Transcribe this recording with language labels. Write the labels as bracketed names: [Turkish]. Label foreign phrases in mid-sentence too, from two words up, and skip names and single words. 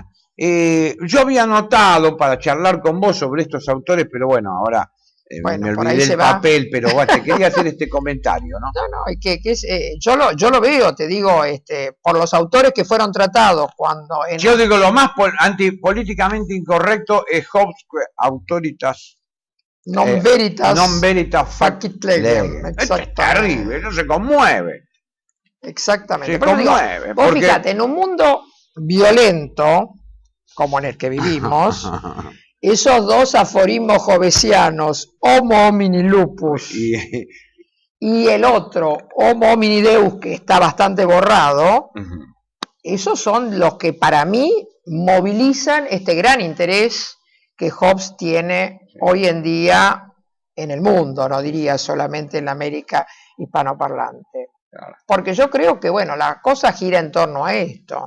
[Spanish] Yo había notado para charlar con vos sobre estos autores, pero bueno, ahora me olvidé el papel, pero bueno, te quería hacer este comentario, ¿no? Yo lo veo, te digo, por los autores que fueron tratados cuando... Yo digo, lo más políticamente incorrecto es Hobbes, Autoritas... [Latin] Non veritas facit legem. [Spanish] Es terrible, eso se conmueve. Exactamente. Se Pero digo, conmueve, vos porque- fíjate, en un mundo violento, como en el que vivimos, esos dos aforismos jovesianos, [Latin] Homo homini lupus, [Spanish] y el otro, [Latin] Homo homini deus, [Spanish] que está bastante borrado, esos son los que para mí movilizan este gran interés que Hobbes tiene hoy en día en el mundo, no diría solamente en la América hispanoparlante. Claro. Porque yo creo que, bueno, la cosa gira en torno a esto.